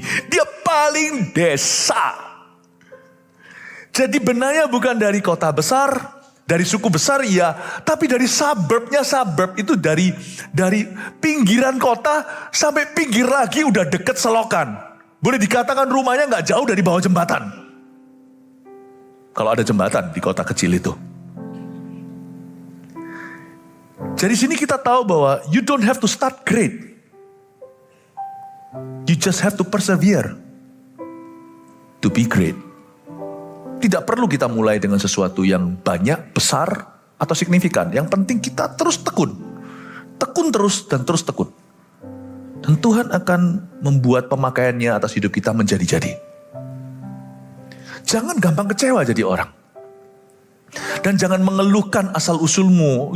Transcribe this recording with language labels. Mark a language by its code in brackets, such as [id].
[id] Dia paling desa. Jadi Benaya bukan dari kota besar, dari suku besar ya, tapi dari suburbnya. Suburb itu dari pinggiran kota sampai pinggir lagi udah deket selokan. Boleh dikatakan rumahnya gak jauh dari bawah jembatan. Kalau ada jembatan di kota kecil itu. Dari sini kita tahu bahwa [en] you don't have to start great. You just have to persevere to be great. [id] Tidak perlu kita mulai dengan sesuatu yang banyak, besar, atau signifikan. Yang penting kita terus tekun. Tekun terus dan terus tekun. Dan Tuhan akan membuat pemakaiannya atas hidup kita menjadi-jadi. Jangan gampang kecewa jadi orang. Dan jangan mengeluhkan asal-usulmu.